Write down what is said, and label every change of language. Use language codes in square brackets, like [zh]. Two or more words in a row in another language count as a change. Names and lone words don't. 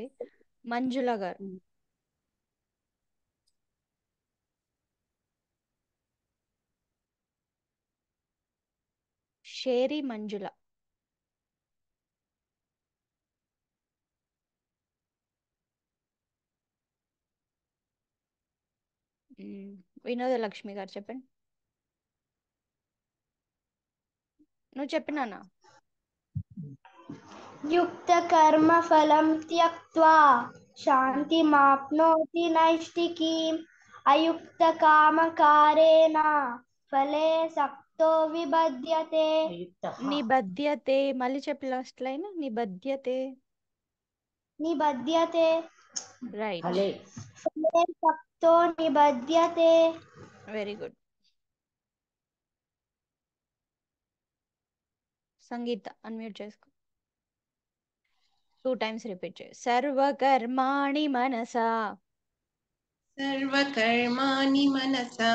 [te] మంజుల గారు. షేరి మంజుల. వినోదలక్ష్మి గారు చెప్పండి. నువ్వు చెప్పినానా? [sa] युक्त कर्म फलं त्यक्त्वा शान्तिमाप्नोति नैष्ठिकीम् अयुक्त कामकारेण फले सक्तो विबध्यते. నిబధ్యతే. [te] మళ్ళీ చెప్పి [en] last line. [sa] నిబధ్యతే. निबध्यते. [en] రైట్. [sa] फले सक्तो निबध्यते. [en] very good. [te] సంగీత అన్మ్యూట్ చేసుకో. 2 [en] times repeat [te] చేయి. [sa] సర్వకర్మాణి మనసా. సర్వకర్మాణి మనసా.